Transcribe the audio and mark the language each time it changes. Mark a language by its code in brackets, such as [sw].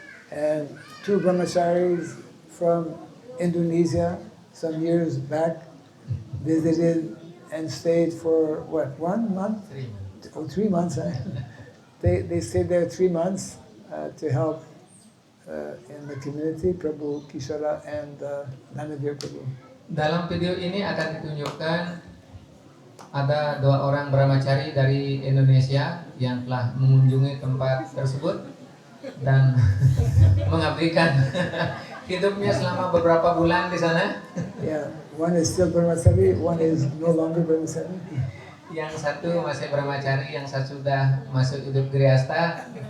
[en] And two brahmacharis from Indonesia some years back visited and stayed for what, 1 month? 3 months. Oh, 3 months. They stayed there 3 months to help in the community, Prabhu Kishara and Nanavir Prabhu. [id] Dalam video ini akan ditunjukkan ada 2 orang brahmachari dari Indonesia yang telah mengunjungi tempat tersebut dan mengabdikan hidupnya selama beberapa bulan di sana. [en] Yeah, one is still brahmachari, one is no longer brahmachari. [id] Yang satu masih brahmachari, yang satu sudah masuk hidup grihasta.